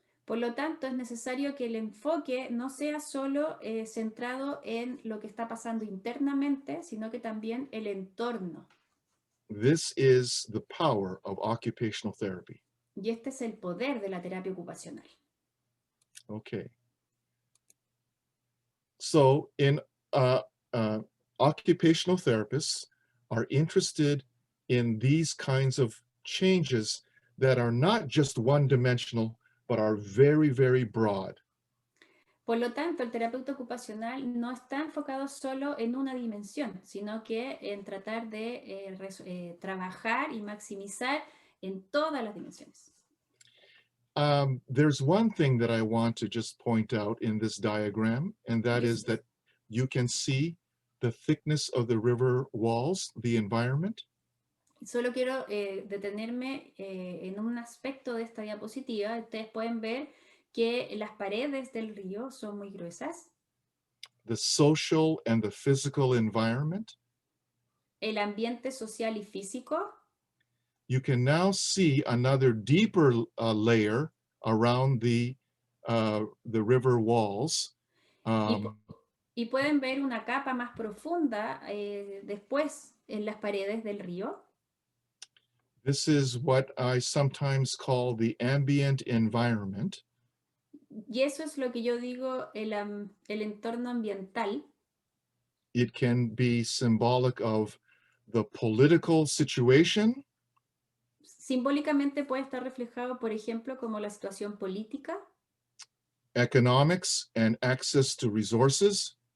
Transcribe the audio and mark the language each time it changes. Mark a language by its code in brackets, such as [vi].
[es] Por lo tanto, es necesario que el enfoque no sea solo centrado en lo que está pasando internamente, sino que también el entorno. [en] This is the power of occupational therapy. [es] Y este es el poder de la terapia ocupacional. [en] Okay. So occupational therapists are interested in these kinds of changes that are not just one-dimensional, but are very, very broad. [es] Por lo tanto, el terapeuta ocupacional no está enfocado solo en una dimensión, sino que en tratar de trabajar y maximizar en todas las dimensiones. [en] There's one thing that I want to just point out in this diagram, and that Yes. is that you can see the thickness of the river walls, the environment. [es] Solo quiero detenerme en un aspecto de esta diapositiva. Ustedes pueden ver que las paredes del río son muy gruesas. [en] The social and the physical environment. [es] El ambiente social y físico. [en] You can now see another deeper layer around the river walls. [es] Y pueden ver una capa más profunda después en las paredes del río. [en] This is what I sometimes call the ambient environment. [es] Y eso es lo que yo digo el entorno ambiental. [en] It can be symbolic of the political situation. [es] Simbólicamente puede estar reflejado, por ejemplo, como la situación política. [en] Economics and access to resources.